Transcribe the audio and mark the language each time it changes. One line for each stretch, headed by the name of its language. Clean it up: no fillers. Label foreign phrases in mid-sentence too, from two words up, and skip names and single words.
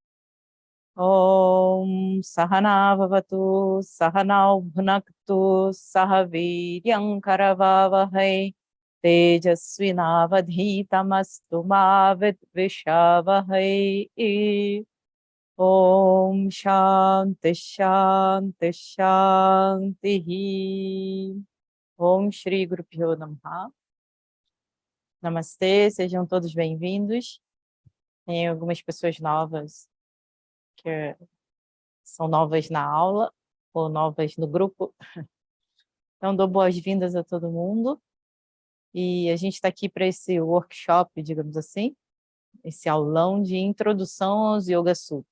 Sanskrit: Om Sahana Bhavatu Sahana Bhunaktu Sahaviryam Karavavahai Tejasvinavadhitamastu ma vidvishavahai. Om Shanti Shanti Shanti. Om Shri Guru Pyo Namaha.
Portuguese: Namastê, sejam todos bem-vindos. Tem algumas pessoas novas que são novas na aula ou novas no grupo. Então, dou boas-vindas a todo mundo. E a gente está aqui para esse workshop, digamos assim, esse aulão de introdução aos Yoga Sutras.